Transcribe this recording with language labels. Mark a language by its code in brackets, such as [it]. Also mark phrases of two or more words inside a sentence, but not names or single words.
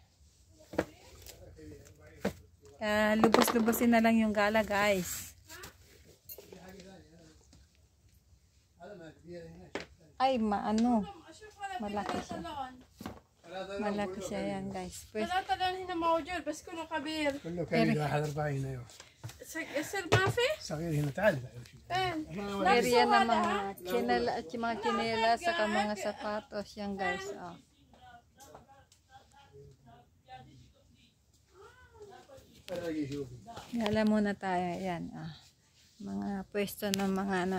[tl] Lubos-lubosin na lang yung gala, guys. Ay, maano. Malaki siya. Malaki siya yan, guys. Pues, [ar] لا طلعنا هنا موجود بس كله كبير. كله كبير 41 هنا ايوه يصير ما في؟ صغير هنا تعال فين؟ [tl] area na mga chinela at mga kinela saka mga sapatos yan, guys. Oh. Gala muna tayo. Yan. Ah. Mga pwesto ng mga ano.